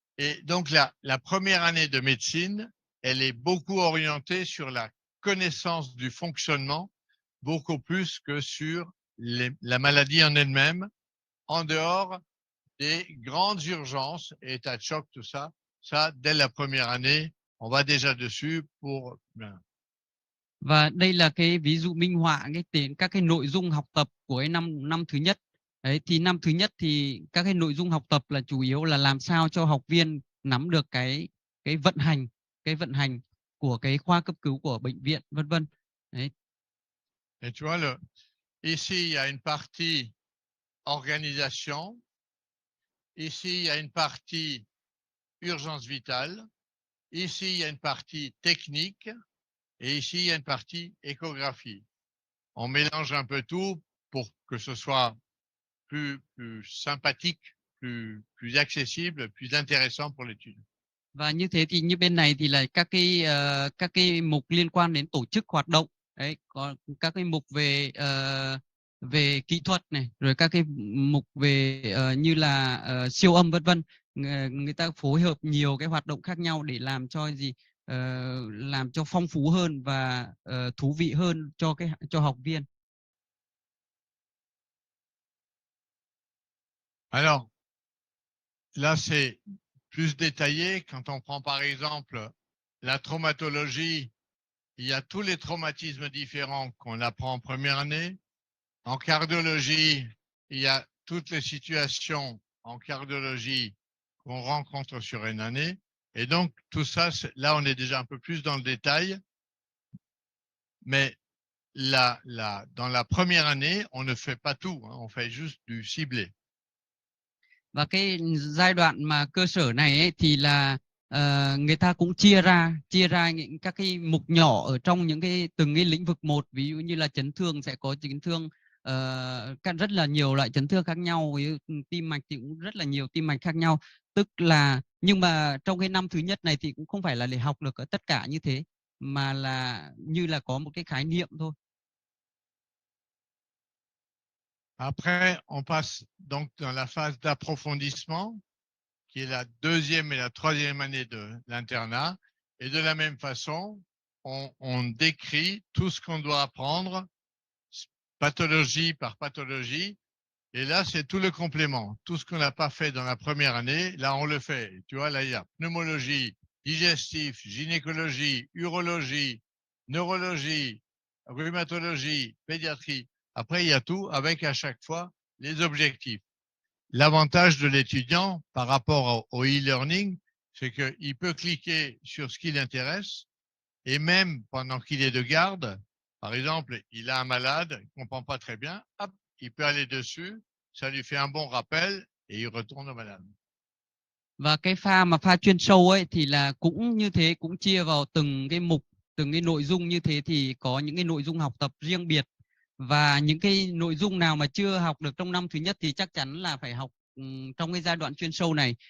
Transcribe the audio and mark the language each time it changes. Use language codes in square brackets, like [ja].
[fr] Et donc la première année de médecine, elle est beaucoup orientée sur la connaissance du fonctionnement, beaucoup plus que sur la maladie en elle-même, en dehors des grandes urgences, état de choc, tout ça. Ça, dès la première année, on va déjà dessus pour... [vi] Và đây là cái ví dụ minh họa các cái nội dung học tập của cái năm thứ nhất. Đấy, thì năm thứ nhất thì các cái nội dung học tập là chủ yếu là làm sao cho học viên nắm được cái vận hành của cái khoa cấp cứu của bệnh viện, vân vân. Đấy. [fr] Et tu vois, ici, il y a une partie organisation. Ici, il y a une partie urgence vitale. Ici, il y a une partie technique. Et ici, il y a une partie échographie. On mélange un peu tout pour que ce soit plus sympathique, plus accessible, plus intéressant pour l'étude. [vi] Và như thế thì như bên này thì là các cái mục liên quan đến tổ chức hoạt động, đấy, có các cái mục về về kỹ thuật này, rồi các cái mục về như là siêu âm vân vân. Người ta phối hợp nhiều cái hoạt động khác nhau để làm cho làm cho phong phú hơn và thú vị hơn cho học viên. [fr] Alors, là, c'est plus détaillé. Quand on prend par exemple la traumatologie, il y a tous les traumatismes différents qu'on apprend en première année. En cardiologie, il y a toutes les situations en cardiologie qu'on rencontre sur une année. Et donc, tout ça, là, on est déjà un peu plus dans le détail. Mais dans la première année, on ne fait pas tout, hein, on fait juste du ciblé. [vi] Và cái giai đoạn mà cơ sở này ấy, thì là người ta cũng chia ra những các cái mục nhỏ ở trong những từng cái lĩnh vực một. Ví dụ như là chấn thương sẽ có chấn thương rất là nhiều loại chấn thương khác nhau, ví dụ tim mạch thì cũng rất là nhiều tim mạch khác nhau. Tức là nhưng mà trong cái năm thứ nhất này thì cũng không phải là để học được tất cả như thế, mà là như là có một cái khái niệm thôi. [fr] Après, on passe donc dans la phase d'approfondissement, qui est la deuxième et la troisième année de l'internat. Et de la même façon, on décrit tout ce qu'on doit apprendre, pathologie par pathologie. Et là, c'est tout le complément. Tout ce qu'on n'a pas fait dans la première année, là, on le fait. Tu vois, là, il y a pneumologie, digestif, gynécologie, urologie, neurologie, rhumatologie, pédiatrie. Après, il y a tout avec à chaque fois les objectifs. L'avantage de l'étudiant par rapport au e-learning, c'est qu'il peut cliquer sur ce qui l'intéresse et même pendant qu'il est de garde, par exemple, il a un malade, il ne comprend pas très bien, hop, il peut aller dessus, ça lui fait un bon rappel et il retourne au malade. [vi] Và cái pha chuyên sâu ấy thì là cũng như thế, cũng chia vào từng cái mục, từng cái nội dung như thế thì có những cái nội dung học tập riêng biệt, và những cái nội dung nào mà chưa học được trong năm thứ nhất thì chắc chắn là phải học trong cái giai đoạn chuyên sâu này.